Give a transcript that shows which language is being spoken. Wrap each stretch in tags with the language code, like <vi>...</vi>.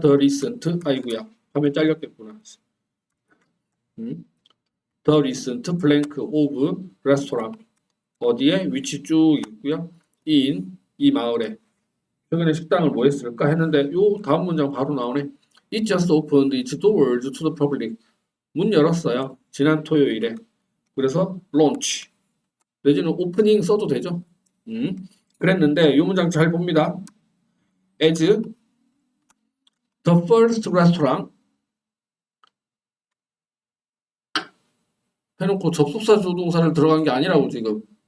<ko>더 리센트 아이구야 화면 잘렸겠구나. 더 리센트 블랭크 오브 레스토랑 어디에 위치 쭉 있고요. 이 마을에 최근에 식당을 뭐 했을까 했는데 요 다음 문장 바로 나오네.</ko> <en>It just opened its doors to the public.</en> <ko>문 열었어요. 지난 토요일에. 그래서 launch 내지는 오프닝 써도 되죠. 그랬는데 이 문장 잘 봅니다.</ko> <en>As the first restaurant</en> <ko>해놓고 접속사 조동사를 들어간 게 아니라고 지금.</ko>